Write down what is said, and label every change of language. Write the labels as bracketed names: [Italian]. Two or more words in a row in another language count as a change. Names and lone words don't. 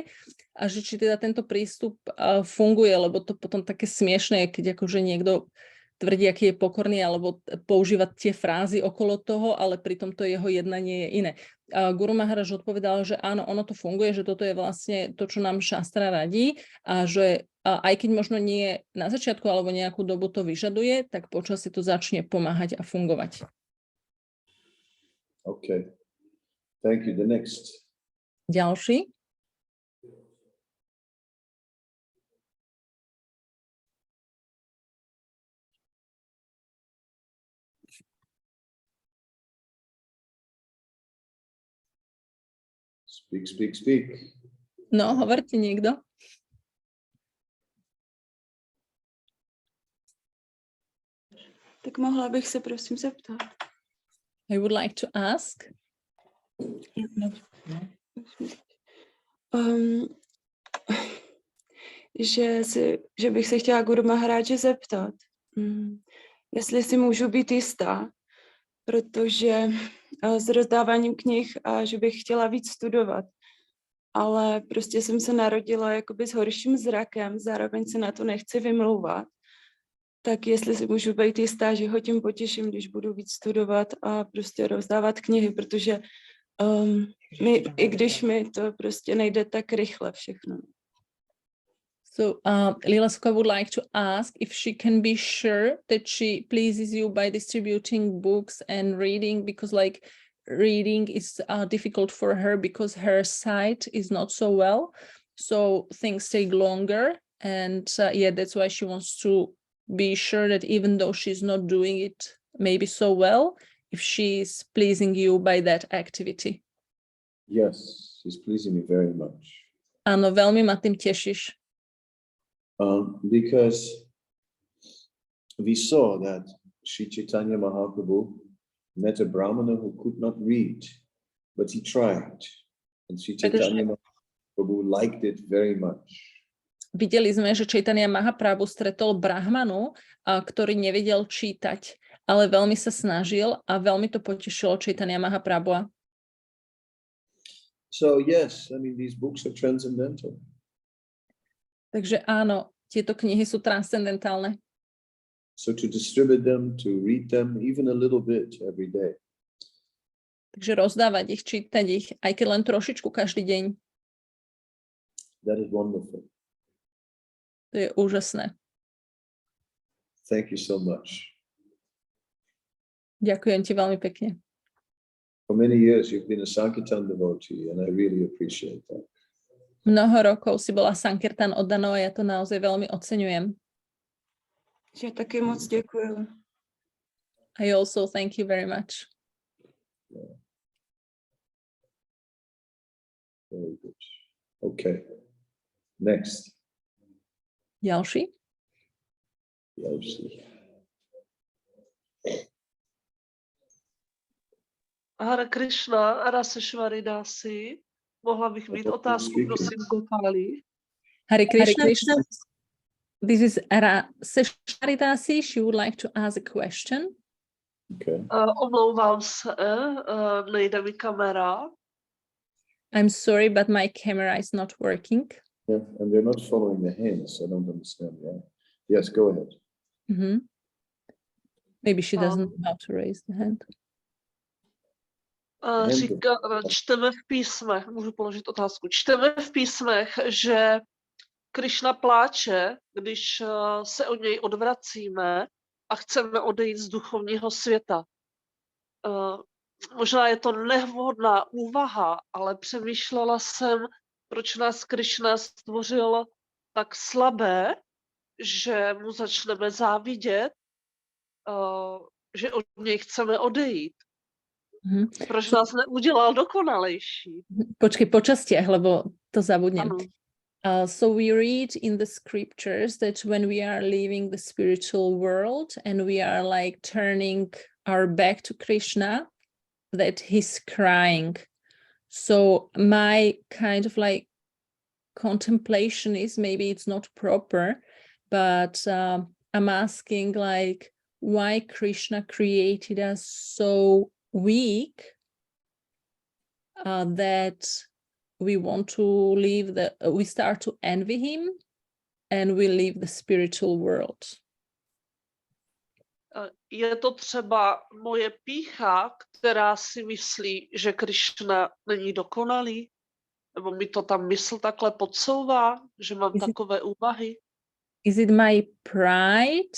[Slovak] A že či teda tento prístup funguje, lebo to potom také smiešné, keď akože niekto tvrdí, aký je pokorný, alebo používať tie frázy okolo toho, ale pritom to jeho jednanie je iné. Guru Maharaj odpovedal, že áno, ono to funguje, že toto je vlastne to, čo nám šastra radí a že aj keď možno nie na začiatku alebo nejakú dobu to vyžaduje, tak počasie to začne pomáhať a fungovať. [English] Okay. Thank you. The next. [Slovak] Ďalší. [English] Speak. [Slovak] No, hovorte niekto. [Czech] Tak mohla bych se prosím zeptat. [English] I would like to ask. [Czech] Že bych se chtěla Guru Maharáže zeptat, jestli si můžu být jistá, protože s rozdáváním knih a že bych chtěla víc studovat, ale prostě jsem se narodila jakoby s horším zrakem, zároveň se na to nechci vymlouvat tak jestli si můžu být jistá, že ho tím potěším, když budu víc studovat a prostě rozdávat knihy, protože i když mi to prostě nejde tak rychle všechno. [English] So Lilaska would like to ask if she can be sure that she pleases you by distributing books and reading, because like reading is difficult for her because her sight is not so well. So things take longer. And yeah, that's why she wants to be sure that even though she's not doing it maybe so well, if she's pleasing you by that activity. Yes, she's pleasing me very much. [Slovak] Áno, veľmi ma tým tešíš. [English] Because we saw that Sri Chaitanya Mahaprabhu met a Brahmana who could not read, but he tried. And Sri Chaitanya Mahaprabhu liked it very much. [Slovak] Videli sme, že Chaitanya Mahaprabhu stretol Brahmanu, ktorý nevedel čítať, ale veľmi sa snažil a veľmi to potešilo Chaitanya Mahaprabhu. [English] So yes, I mean, these books are transcendental. [Slovak] Takže áno, tieto knihy sú transcendentálne. [English] So to distribute them, to read them, even a little bit every day. [Slovak] Takže rozdávať ich, čítať ich, aj keď len trošičku každý deň. [English] That is wonderful. [Slovak] To je úžasné. [English] Thank you so much. [Slovak] Ďakujem ti veľmi pekne. [English] For many years you've been a Sankirtan devotee and I really appreciate that. [Slovak] Mnoho rokov si bola Sankirtan oddanou a ja to naozaj veľmi oceňujem. [Czech] Ja taky moc děkuju. [English] I also thank you very much. Yeah. Very good. Okay. Next. [Slovak] Ďalší? Hare Krishna, Raseshwari Dasi. [Czech] Mohla bych mít otázku, prosím, Gopali. [English] Hare Krishna. This is Raseshwari Dasi. She would like to ask a question. Okay. [Czech] Omlouvám se, nejde mi kamera. [English] I'm sorry, but my camera is not working. Yeah, and they're not following the hands. I don't understand why. Yes, go ahead. Mm-hmm. Maybe she doesn't know how to raise the hand. [Czech] Čteme v písmech, můžu položit otázku, čteme v písmech, že Krišna pláče, když se od něj odvracíme a chceme odejít z duchovního světa. Možná je to nevhodná úvaha, ale přemýšlela jsem, proč nás Krišna stvořil tak slabé, že mu začneme závidět, že od něj chceme odejít. Proč nás neudělal dokonalejší? Počkej, [Slovak] po častiach, lebo to zabudnem. [English] So we read in the scriptures that when we are leaving the spiritual world and we are like turning our back to Krishna, that he's crying. So my kind of like contemplation is, maybe it's not proper, but I'm asking like why Krishna created us so weak that we want to leave we start to envy him and we leave the spiritual world. [Czech] Je to třeba moje pýcha, která si myslí, že Krišna není dokonalý? Nebo mi to tam mysl takhle podsouvá, že mám takové úvahy? [English] Is it my pride?